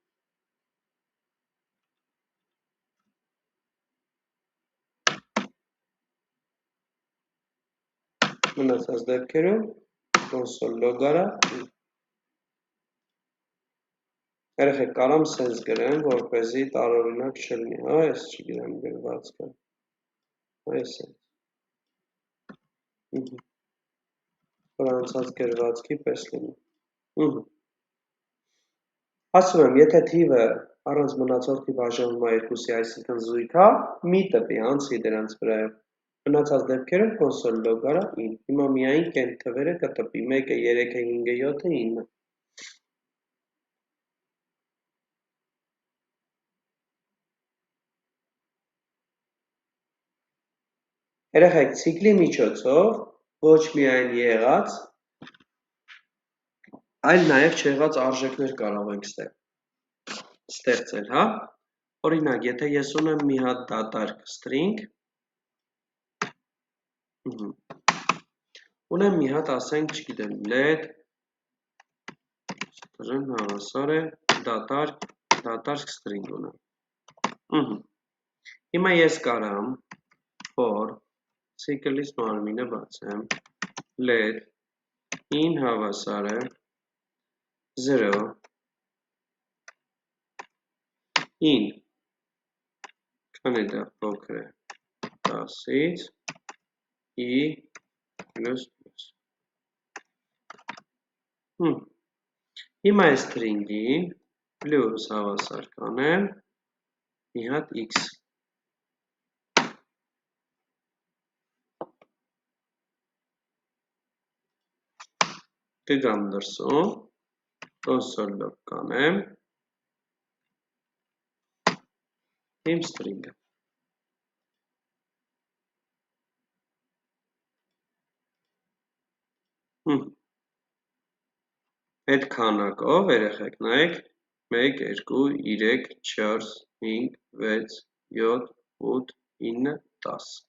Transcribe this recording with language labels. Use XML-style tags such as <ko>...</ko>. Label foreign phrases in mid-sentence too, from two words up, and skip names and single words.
<hy>Մնացած դեպքերում</hy> <en>console log</en> <hy>արա երեխեք կարամ սենց գրեմ, որպեսզի տարօրինակ չլինի, հա, ես չգիտեմ գրվածքը, այս է, վրանցած գրվածքի պես լինի, ասում եմ, եթե թիվը առանց մնացորդի բաժանվում է 2-ի, այսինքն զույգ հա, մի տպի, անցի դրանց վրայով, մնացած դեպքերում</hy> <en>console log</en> <hy>արա in, հիմա միայն կենտ թվերը կտպի, 1-ը, 3-ը, 5-ը, 7-ը, 9-ը, երեխեք ցիկլի միջոցով ոչ միայն եղած, այլ նաև չեղած արժեքներ կարող ենք ստեղծել, հա? Օրինակ, եթե ես ունեմ մի հատ դատարկ string, ունեմ մի հատ, ասենք, չգիտեմ,</hy> <en>let string</en> <hy>հավասար է դատարկ string ունեմ։ Հիմա ես կարամ for ցիկլից մարմինը բացեմ,</hy> <en>let in</en> <hy>հավասար է 0 in քանի դա փոքր է 10-ից i++։ Հիմա այս string-ին plus հավասար կանեմ մի հատ x։ Կգամ դրսում,</hy> <en>console log</en> <hy>կանեմ իմ string-ը։ Այդ քանակով, երեխեք, նայեք, 1, 2, 3, 4, 5, 6, 7, 8, 9, 10,</hy>